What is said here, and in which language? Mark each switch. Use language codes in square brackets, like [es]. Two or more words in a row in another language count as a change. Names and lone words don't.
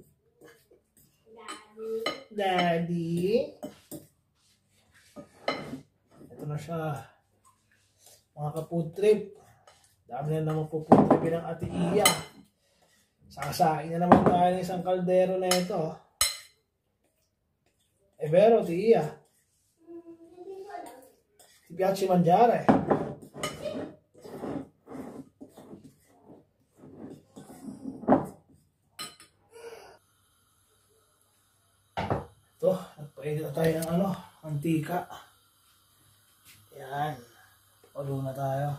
[tl] Daddy? Ito na siya. Mga ka-food trip. Dami na naman po food trip ng Ate Iya. Sakasain na naman tayo ng isang kaldero na ito. Pero, Ate Iya. [it] Ti piace mangiare? [tl] Ito, nagpainit na tayo ng mantika. Yan. Palo na tayo.